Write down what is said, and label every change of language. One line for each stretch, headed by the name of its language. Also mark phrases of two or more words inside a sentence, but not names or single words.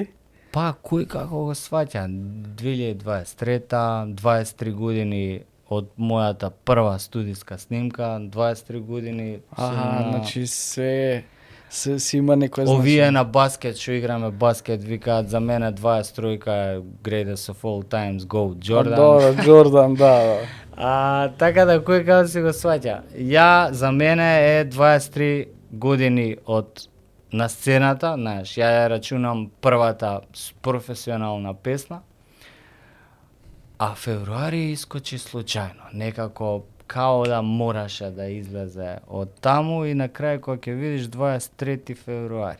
Macedonian: па кој како го сваќа 2023 23 години од мојата прва студиска снимка, 23 години. Значи се... си има некој Овие на баскет, што играме баскет, викаат за мене 23-ка е
English: greatest of all times, go,
Macedonian: Jordan. Добро, Джордан, да. Така да кој како си го сваќа. Ја за мене е 23 години од на сцената, знаеш, ја ја рачунам првата професионална песна. А февруари искочи случајно, некако као да мораше да излезе од таму и на крај кога ќе видиш 23 февруари.